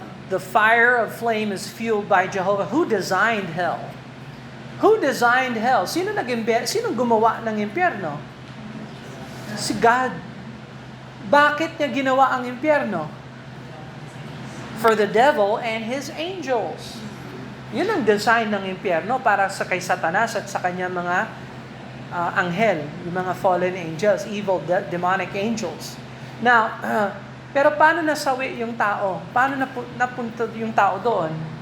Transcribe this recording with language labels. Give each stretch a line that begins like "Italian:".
English: the fire of flame is fueled by Jehovah. Who designed hell? Who designed hell?
Filipino: Sino gumawa ng impyerno? Si God. Bakit niya ginawa ang impyerno?
English: For the devil and his angels.
Filipino: Yun ang design ng impyerno para sa kay Satanas at sa kanya mga anghel, yung mga fallen angels, evil, demonic angels. Now, pero paano nasawi yung tao? Paano napunta yung tao doon?